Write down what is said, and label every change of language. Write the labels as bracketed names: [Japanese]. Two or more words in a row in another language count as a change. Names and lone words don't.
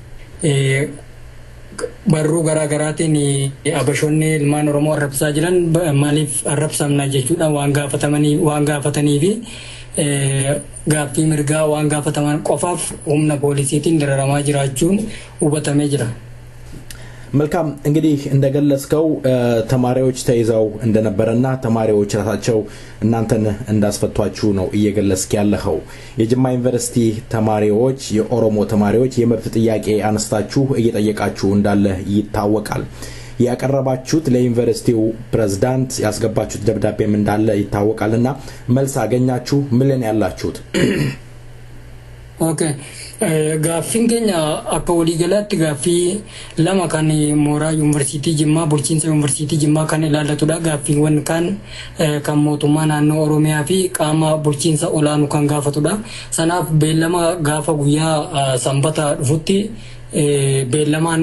[Oromo] barruu garaagaraatiin abashonni ilmaan Oromoo arrabsaa jiran maaliif arrabsamna jechuudha waan gaafatanii fi gaaffii mirgaa waan gaafataman qofaaf humna poolisiitiin dararamaa jiraachuun hubatamee jira [Amharic] መልካም እንግዲህ እንደገለጽከው ተማሪዎች ተይዘው እንደነበረና ተማሪዎች ራሳቸው እናንተን እንዳስፈቷችሁ ነው እየገለጽክ ያለኸው የጅማ ዩኒቨርሲቲ ተማሪዎች የኦሮሞ ተማሪዎች የመብት ጥያቄ አነስታችሁ እየጠየቃችሁ እንዳለ ይታወቃል ያቀረባችሁት ለዩኒቨርሲቲው ፕሬዝዳንት ያስገባችሁት ደብዳቤም እንዳለ ይታወቃልና መልስ አገኛችሁ ምን ያላችሁት [Oromo] ኦኬ gaaffin keenya akka walii galaatti gaaffii lama kan mooraa yuunivarsiitii Jimmaa bulchiinsa yuunivarsiitii Jimmaa kan ilaallatudha gaaffiiwwan kan mootummaa naannoo Oromiyaa fi qaama bulchiinsa olaanu kan gaafatudha sanaaf beellama gaafa guyyaa sanbata dhufutti beellamaan